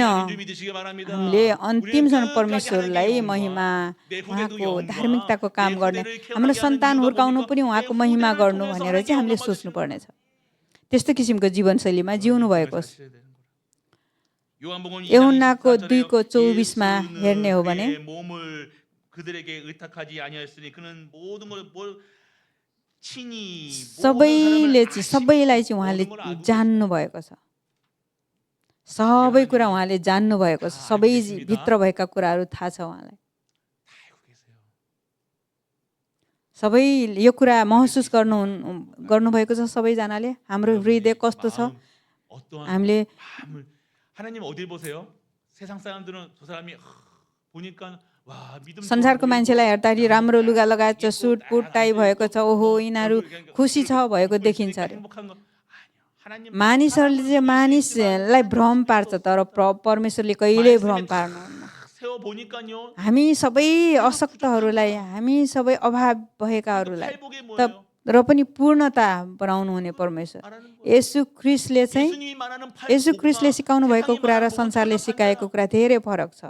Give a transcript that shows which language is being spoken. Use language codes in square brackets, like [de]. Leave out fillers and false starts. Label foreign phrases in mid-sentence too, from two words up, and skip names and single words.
[ne] हामीले अन्तिमसम्म परमेश्वरलाई महिमा, उहाँको धार्मिकताको काम गर्ने, हाम्रो सन्तान हुर्काउनु पनि उहाँको महिमा गर्नु भनेर चाहिँ हामीले सोच्नु पर्नेछ। त्यस्तो किसिमको जीवनशैलीमा जिउनु भएको छ। यूहन्नाको 2:24 हेर्ने हो भने, [ko] 그들에게 의탁하지 아니하였으니 그는 모든 걸 친히 [ne] सबैले चाहिँ सबैलाई चाहिँ उहाँले जान्नु भएको छ। सबै कुरा उहाँले जान्नु भएको छ। सबै भित्र भएका कुराहरू थाहा छ उहाँलाई। सबै यो कुरा महसुस गर्नुभएको छ सबैजनाले। हाम्रो हृदय कस्तो छ हामीले [ko] 하나님 어딜 보세요? 세상 사람들은 저 사람이 보니까 와 믿음 [ne] संसारको मान्छेलाई हेर्दाखेरि राम्रो लुगा लगाएको छ, सुट पुट टाई भएको छ, ओहो यिनीहरू खुसी छ भएको देखिन्छ अरे। मानिसहरूले चाहिँ मानिसलाई भ्रम पार्छ, तर परमेश्वरले कहिल्यै भ्रम पार्नुहुन्न। हामी सबै अशक्तहरूलाई, हामी सबै अभाव भएकाहरूलाई र पनि पूर्णता बनाउनु हुने परमेश्वर येशू ख्रीष्टले चाहिँ येशू ख्रीष्टले सिकाउनु भएको कुरा र संसारले सिकाएको कुरा धेरै फरक छ।